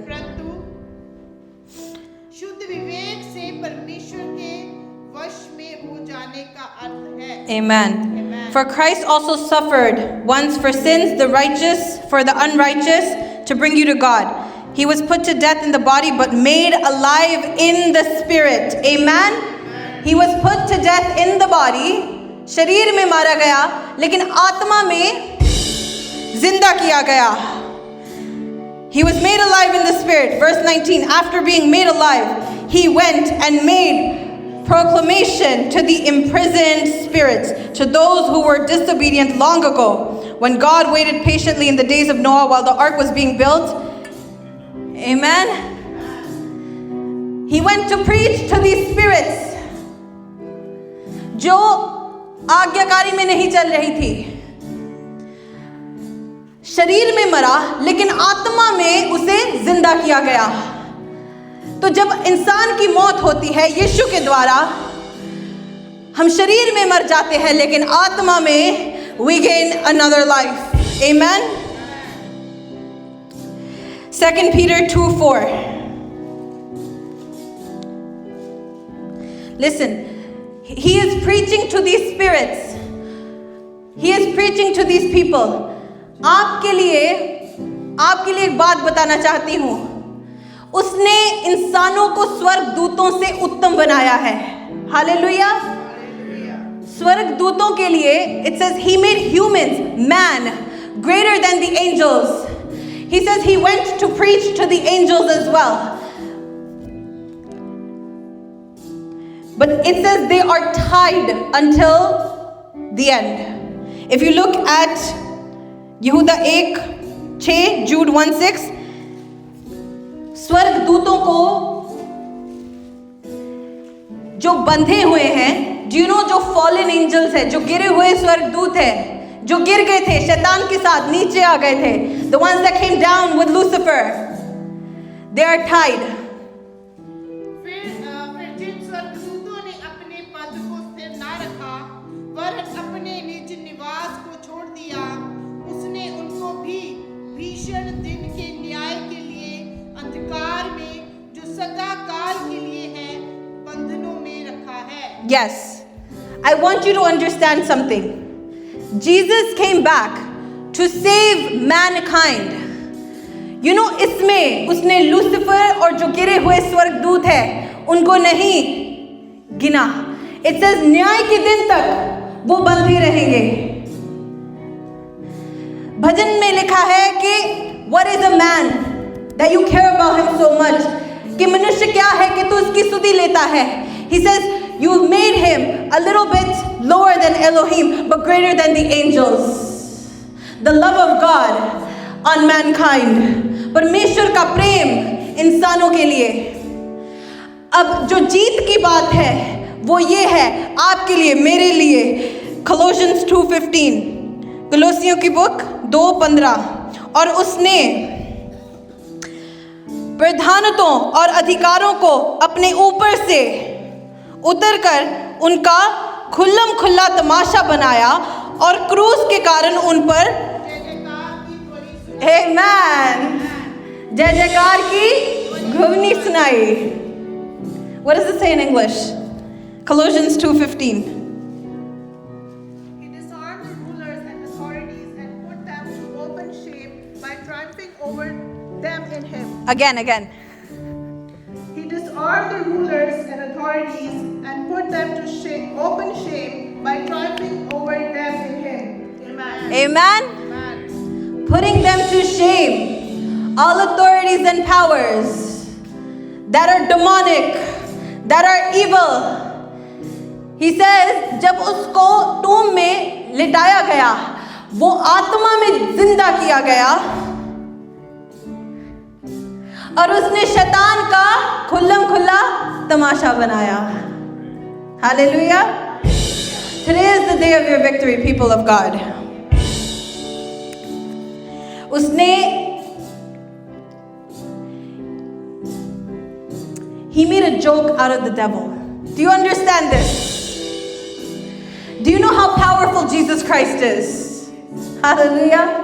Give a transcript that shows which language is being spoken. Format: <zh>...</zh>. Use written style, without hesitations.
<hi>परंतु शुद्ध विवेक से परमेश्वर के वश में हो जाने का अर्थ है।</hi> <en>Amen. Amen. For Christ also suffered once for sins, the righteous for the unrighteous, to bring you to God. He was put to death in the body, but made alive in the spirit. Amen. He was put to death in the body.</en> <hi>शरीर में मारा गया, लेकिन आत्मा में जिंदा किया गया.</hi> <en>He was made alive in the spirit. Verse 19, after being made alive, he went and made proclamation to the imprisoned spirits, to those who were disobedient long ago, when God waited patiently in the days of Noah while the ark was being built. Amen. He went to preach to these spirits</en> <hi>जो आज्ञाकारी में नहीं चल रही थी. शरीर में मरा, लेकिन आत्मा में उसे जिंदा किया गया. तो जब इंसान की मौत होती है यीशु के द्वारा, हम शरीर में मर जाते हैं, लेकिन आत्मा में</hi> <en>we gain another life. Amen. 2 Peter 2:4. Listen, he is preaching to these spirits. He is preaching to these people.</en> <hi>आपके लिए एक बात बताना चाहती हूँ. उसने इंसानों को स्वर्ग दूतों से उत्तम बनाया है. हालेलुया. स्वर्ग दूतों के लिए</hi> <en>it says he made humans, man, greater than the angels. He says he went to preach to the angels as well. But it says they are tied until the end. If you look at</en> <hi>यहूदा 1:6, Jude 1:6, स्वर्ग दूतों को जो बंधे हुए हैं,</hi> <en>do you know</en> <hi>जो</hi> <en>fallen angels</en> <hi>है, जो गिरे हुए स्वर्ग दूत है, जो गिर गए थे शैतान के साथ, नीचे आ गए थे,</hi> <en>the ones that came down with Lucifer, they are tied.</en> <hi>फिर जिन स्वर्गदूतों ने अपने पद को स्थिर ना रखा, वरन अपने निज निवास को छोड़ दिया, उसने उनको भी भीषण दिन के न्याय के लिए अंधकार में, जो सदा काल के लिए है, बंधनों में रखा है.</hi> <en>Yes, I want you to understand something. Jesus came back to save mankind. You know,</en> <hi>इसमें उसने लूसीफर और जो गिरे हुए स्वर्गदूत है उनको नहीं गिना.</hi> <en>It says</en> <hi>न्याय के दिन तक वो बंधे रहेंगे. भजन में लिखा है कि</hi> <en>what is a man that you care about him so much,</en> <hi>कि मनुष्य क्या है कि तू उसकी स्तुति लेता है.</hi> <en>He says you made him a little bit lower than Elohim but greater than the angels. The love of God on mankind,</en> <hi>परमेश्वर का प्रेम इंसानों के लिए. अब जो जीत की बात है वो ये है आपके लिए, मेरे लिए.</hi> <en>Colossians 2:15,</en> <hi>कलोसियों की बुक 2:15. और उसने प्रधानतों और अधिकारों को अपने ऊपर से उतरकर उनका खुल्लम खुल्ला तमाशा बनाया और क्रूस के कारण उन पर आमेन जय जयकार की घुवनी सुनाई.</hi> <en>What does it say in English? Colossians 2:15. He disarmed the rulers and authorities and put them to open shame by triumphing over them in him. Again. He disarmed the rulers and authorities and put them to open shame by triumphing over them in him. Amen. Amen. Amen. Putting them to shame, all authorities and powers that are demonic, that are evil. He says</en> <hi>जब उसको टूम में लिटाया गया, वो आत्मा में जिंदा किया गया और उसने शैतान का खुल्लम खुल्ला तमाशा बनाया.</hi> <en>Hallelujah. Today is the day of your victory, people of God.</en> <hi>उसने</hi> <en>He made a joke out of the devil. Do you understand this? Do you know how powerful Jesus Christ is? Hallelujah.</en>